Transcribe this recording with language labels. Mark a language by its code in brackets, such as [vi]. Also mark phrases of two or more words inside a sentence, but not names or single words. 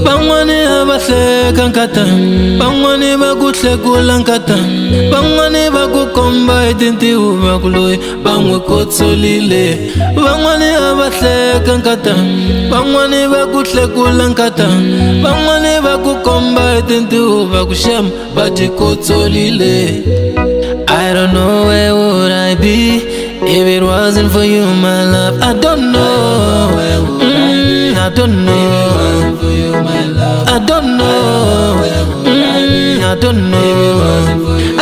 [ts] Van'wani a va hleka nkatanga, van'wani va ku hlekula nkatanga, van'wani va ku komba hi tintiho va ku loyi va n'wi kotsolile. Van'wani a va hleka nkatanga, van'wani va ku hlekula nkatanga, van'wani va ku komba hi tintiho va ku shema va ti kotsolile. [en] I don't know where would I be if it wasn't for you, my love. I don't know, I don't know, I don't know, I don't know.